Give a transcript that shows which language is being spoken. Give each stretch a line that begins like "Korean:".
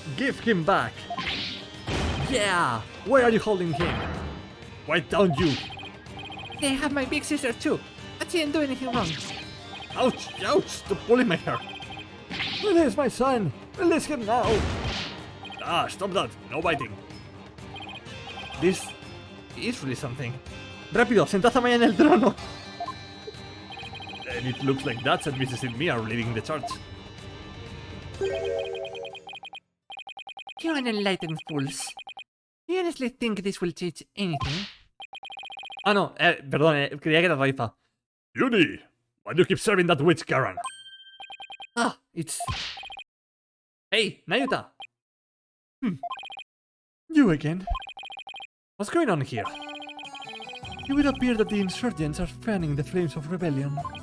English: Give him back! Yeah! Why are you holding him? Why don't you? They have my big sister too, but she didn't do anything wrong. Ouch! Ouch! Stop pulling my hair! Release my son! Release him now! Ah, stop that! No biting. This is really something.
Spanish: Rápido, sentad a Maya en el trono!
English: And it looks like Dats and Mrs. and me are leading the charge. You unenlightened fools. Do you honestly think this will change anything?
Spanish: Ah, no, perdón, creía que era Raifa.
English: Yuni! Why do you keep serving that witch, Karen? Ah, it's... Hey, Nayuta! You again? What's going on here? It would appear that the insurgents are fanning the flames of rebellion.